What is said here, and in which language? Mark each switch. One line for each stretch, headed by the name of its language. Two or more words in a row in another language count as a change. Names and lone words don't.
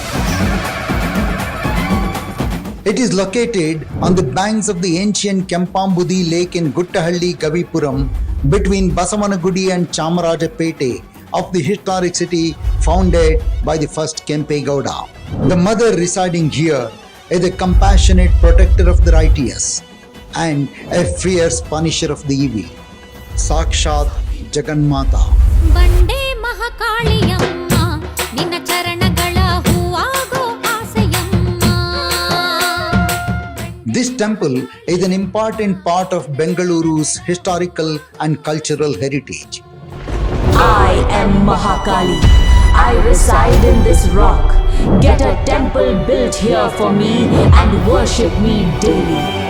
English: It is located on the banks of the ancient Kempambudi Lake in Guttahalli, Gavipuram, between Basavanagudi and Chamarajapete of the historic city founded by the first Kempe Gowda. The mother residing here is a compassionate protector of the righteous and a fierce punisher of the evil.
Sanskrit: साक्षात् जगन्माता.
Kannada: ಬಂಡೆ ಮಹಾಕಾಳಿಯಮ್ಮ ನಿನ್ನ ಚರಣಗಳ ಹೂವಾಗೋ ಆಸೆಯಮ್ಮ.
English: This temple is an important part of Bengaluru's historical and cultural heritage. I am Mahakali. I reside in this rock. Get a temple built here for me and worship me daily.